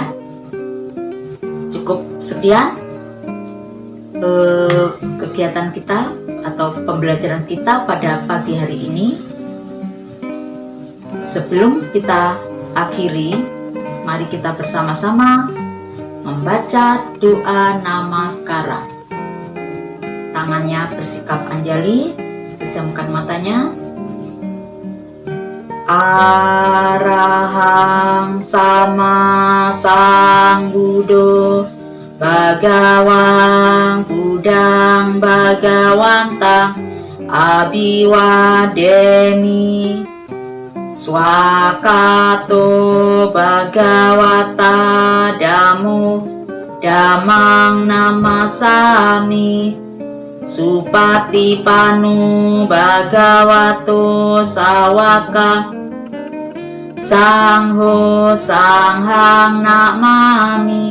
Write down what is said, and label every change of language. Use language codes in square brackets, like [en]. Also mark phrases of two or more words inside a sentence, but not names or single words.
[id] Cukup sekian kegiatan kita atau pembelajaran kita pada pagi hari ini. Sebelum kita akhiri, mari kita bersama-sama membaca doa namaskara. Tangannya bersikap anjali, pejamkan matanya. [pi] Arahang sama sang Buddho Bhagawang Buddhang Bhagawantang Abiwademi Swakato Bhagawata Dhammo Dhammang Namasami Supatipano Bhagavato Sawaka Sangho Sanghang Namami.